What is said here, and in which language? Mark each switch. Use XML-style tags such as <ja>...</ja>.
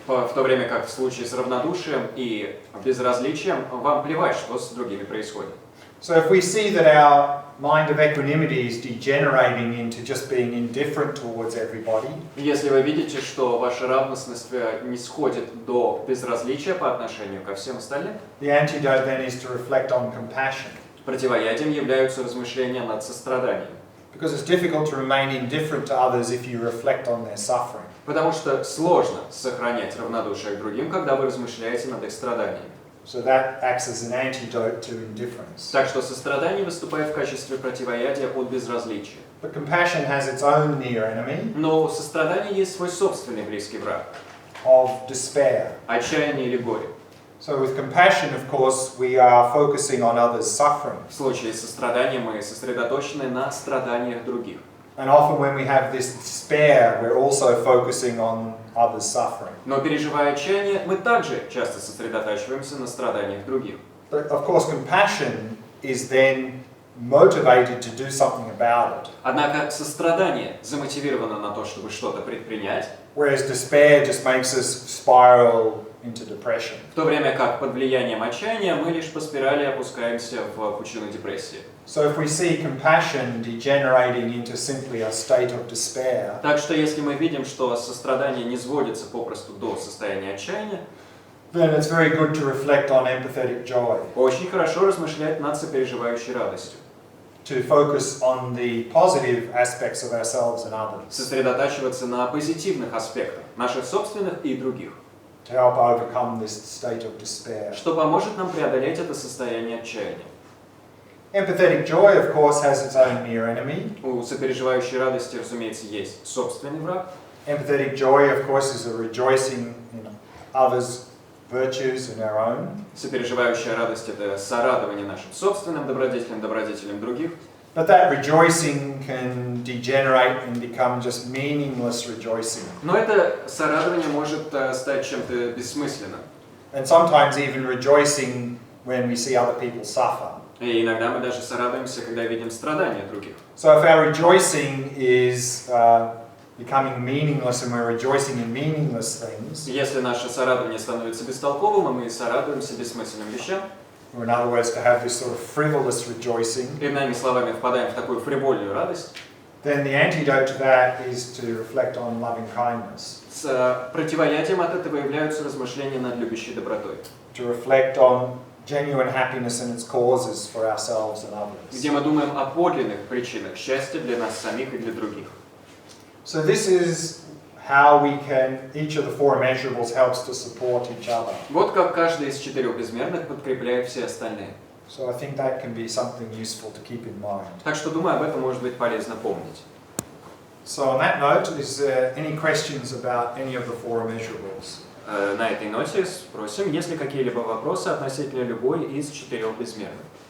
<ru>В то время как в случае с равнодушием и безразличием вам плевать, что с другими происходит.</ru> <en>So if we see that our mind of equanimity is degenerating into just being indifferent towards everybody,</en> <ru>Если вы видите, что ваша равностность не сходит до безразличия по отношению ко всем остальным,</ru> <en>the antidote then is to reflect on compassion.</en> <ru>противоядием являются размышления над состраданием.</ru> <en>Because it's difficult to remain indifferent to others if you reflect on their suffering.</en> <ru>Потому что сложно сохранять равнодушие к другим, когда вы размышляете над их страданиями.</ru> <en>So that acts as an antidote to indifference.</en> <ru>Так что сострадание выступает в качестве противоядия от безразличия.</ru> <en>But compassion has its own near enemy</en> <ru>Но у сострадания есть свой собственный близкий враг</ru> <en>of despair.</en> <ru>– отчаяние или горе.</ru> <en>So with compassion, of course, we are focusing on others' suffering.</en> <ru>В случае с состраданием мы сосредоточены на страданиях других.</ru> <en>And often when we have this despair, we're also focusing on others' suffering.</en> <ru>Но переживая отчаяние, мы также часто сосредотачиваемся на страданиях других.</ru> <en>But of course, compassion is then motivated to do something about it.</en> <ru>Однако сострадание замотивировано на то, чтобы что-то предпринять,</ru> <en>Whereas despair just makes us spiral into depression.</en> <ru>в то время как под влиянием отчаяния мы лишь по спирали опускаемся в пучину депрессии.</ru> <en>So if we see compassion degenerating into simply a state of despair,</en> <ru>Так что если мы видим, что сострадание не сводится попросту до состояния отчаяния,</ru> <en>then it's very good to reflect on empathetic joy,</en> <ru>очень хорошо размышлять над сопереживающей радостью,</ru> <en>to focus on the positive aspects of ourselves and others,</en> <ru>сосредотачиваться на позитивных аспектах, наших собственных и других,</ru> <en>to help overcome this state of despair.</en> <ru>что поможет нам преодолеть это состояние отчаяния.</ru> <en>Empathetic joy, of course, has its own near enemy.</en> <ru>У сопереживающей радости, разумеется, есть собственный враг.</ru> <en>Empathetic joy, of course, is a rejoicing in others' virtues and our own.</en> <ru>Сопереживающая радость – это сорадование нашим собственным добродетелям, добродетелям других.</ru> <en>But that rejoicing can degenerate and become just meaningless rejoicing.</en> <ru>Но это сорадование может стать чем-то бессмысленным.</ru> <en>And sometimes even rejoicing when we see other people suffer.</en> <ru>И иногда мы даже сорадуемся, когда видим страдания других.</ru> <en>So if our rejoicing is becoming meaningless and we're rejoicing in meaningless things,</en> <ru>Если наше сорадование становится бестолковым, и мы сорадуемся бессмысленным вещам,</ru> <en>or in other words, to have this sort of frivolous rejoicing,</en> <ru>иными словами, впадаем в такую фривольную радость,</ru> <en>then the antidote to that is to reflect on loving kindness,</en> <ru>с противоядием от этого являются размышления над любящей добротой,</ru> <en>to reflect on genuine happiness and its causes for ourselves and others.</en> <ru>где мы думаем о подлинных причинах счастья для нас самих и для других.</ru> <en>So this is how we can, each of the four immeasurables helps to support each other.</en> <ru>Вот как каждый из четырех безмерных подкрепляет все остальные.</ru> <en>So I think that can be something useful to keep in mind.</en> <ru>Так что, думаю, об этом может быть полезно помнить.</ru> <en>So on that note, is there any questions about any of the four immeasurables?</en> <ru>На этой ноте спросим, есть ли какие-либо вопросы относительно любой из четырех безмерных.</ru>